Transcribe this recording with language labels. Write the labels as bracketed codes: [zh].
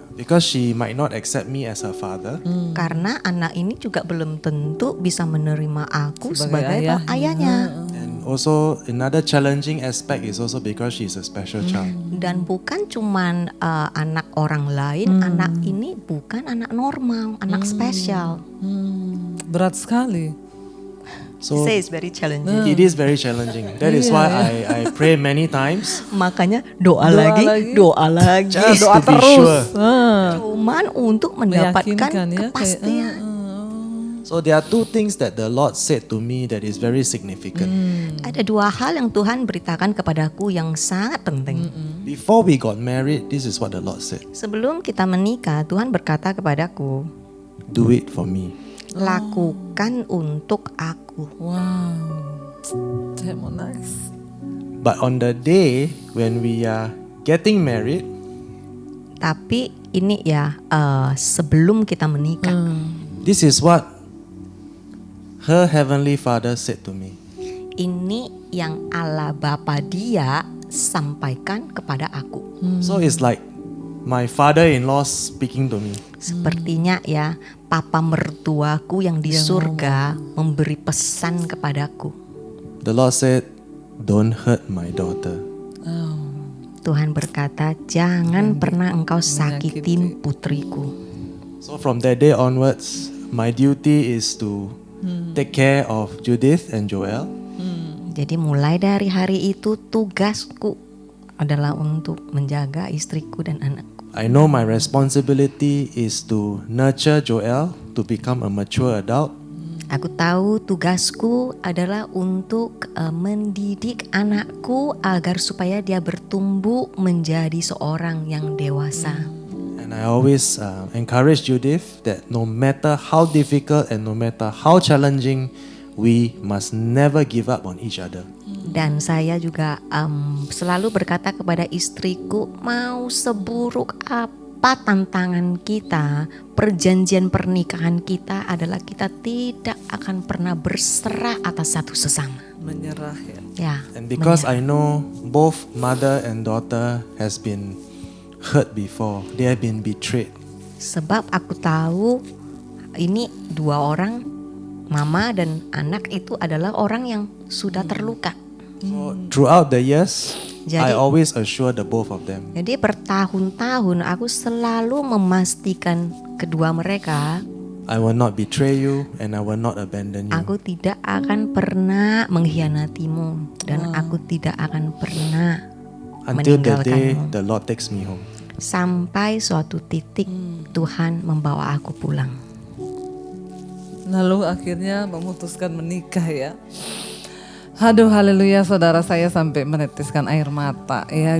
[en] Because she might not accept me as her father. [id] Karena anak ini juga belum tentu bisa menerima aku Sebagai sebagai ayahnya. [en] And also another challenging aspect is also because she's a special child. [id] Dan bukan cuman anak orang lain, anak ini bukan anak normal, anak spesial. Berat sekali. [en] So Say it's very challenging. it is very challenging. That is why I pray many times. [id] Makanya doa lagi. [en] Just [id] Doa [en] to be [id] terus. [en] sure. [id] Cuman untuk mendapatkan Meyakinkan ya, kepastian. [en] So there are two things that the Lord said to me that is very significant. [id] Ada dua hal yang Tuhan beritakan kepadaku yang sangat penting. [en] Before we got married, this is what the Lord said. [id] Sebelum kita menikah, Tuhan berkata kepadaku, [en] Do it for me. [id] lakukan untuk aku. Wow. Saya mau nangis. [en] But on the day when we are getting married, [id] Tapi ini ya sebelum kita menikah. [en] this is what her heavenly Father said to me. [id] Ini yang Allah Bapa dia sampaikan kepada aku. [en] So it's like my father-in-law speaking to me. [id] Sepertinya ya papa mertuaku yang di surga memberi pesan kepadaku. [en] The Lord said, don't hurt my daughter. [id] Tuhan berkata, jangan pernah engkau sakitin putriku. [en] So from that day onwards, my duty is to take care of Judith and Joel. [id] Jadi mulai dari hari itu tugasku adalah untuk menjaga istriku dan anakku. [en] I know my responsibility is to nurture Joel to become a mature adult. [id] Aku tahu tugasku adalah untuk mendidik anakku agar supaya dia bertumbuh menjadi seorang yang dewasa. [en] And I always encourage Judith that no matter how difficult and no matter how challenging, we must never give up on each other. [id] Dan saya juga selalu berkata kepada istriku, mau seburuk apa tantangan kita, perjanjian pernikahan kita adalah kita tidak akan pernah berserah atas satu sesama. Menyerah ya. Ya. [en] And because I know both mother and daughter has been hurt before, they have been betrayed. [id] Sebab aku tahu ini dua orang, mama dan anak itu adalah orang yang sudah terluka. [en] So throughout the years, I [id] Jadi- [en] always assure the both of them. [id] Jadi bertahun-tahun aku selalu memastikan kedua mereka, [en] I will not betray you and I will not abandon you. [id] aku tidak akan pernah mengkhianatimu dan aku tidak akan pernah [en] Until the day [id] meninggalkanmu. [en] the Lord takes me home. [id] Sampai suatu titik Tuhan membawa aku pulang. Lalu akhirnya memutuskan menikah ya. Aduh haleluya, saudara, saya sampai menetiskan air mata ya.